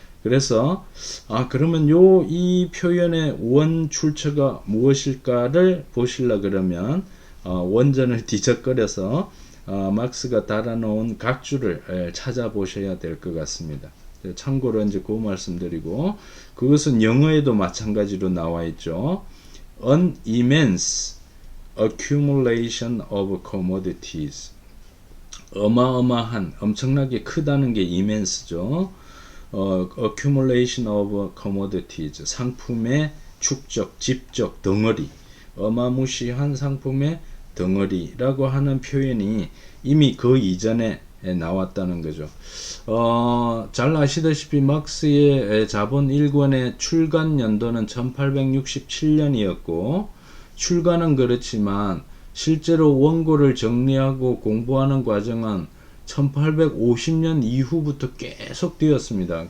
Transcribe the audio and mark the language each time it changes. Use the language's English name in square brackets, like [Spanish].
[Korean] 그래서 그러면 이 표현의 원 출처가 무엇일까를 보시려 그러면 원전을 뒤적거려서 막스가 달아놓은 각주를 찾아보셔야 될 것 같습니다. 참고로 이제 그 말씀드리고, 그것은 영어에도 마찬가지로 나와 있죠. [English] An immense accumulation of commodities. [Korean] 어마어마한, 엄청나게 크다는 게 immense죠. [English] accumulation of commodities. [Korean] 상품의 축적, 집적, 덩어리. 어마무시한 상품의 덩어리라고 하는 표현이 이미 그 이전에 나왔다는 거죠. 잘 아시다시피 막스의 자본 1권의 출간 연도는 1867년이었고 출간은 그렇지만 실제로 원고를 정리하고 공부하는 과정은 1850년 이후부터 계속 되었습니다.